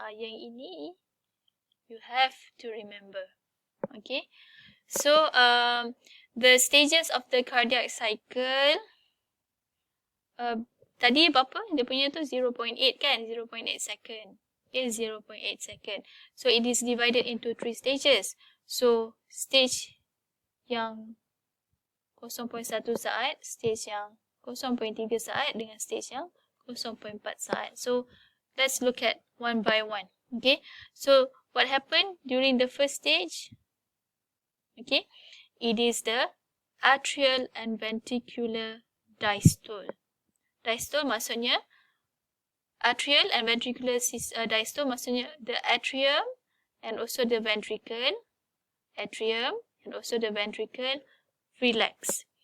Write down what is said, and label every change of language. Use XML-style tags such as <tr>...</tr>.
<ms>Yang ini</ms> <en>you have to remember. Okay, so the stages of the cardiac cycle,</en> <ms>tadi berapa? Dia punya tu 0.8 kan? 0.8 second. Okay, 0.8 second.</ms> <en>So it is divided into 3 stages.</en> <ms>So stage yang 0.1 saat, stage yang 0.3 saat dengan stage yang 0.4 saat.</ms> <en>So let's look at one by one. Okay, so what happened during the first stage? Okay, it is the atrial and ventricular diastole. Diastole maksudnya atrial and ventricular diastole maksudnya the atrium and also the ventricle, atrium and also the ventricle relax.</en>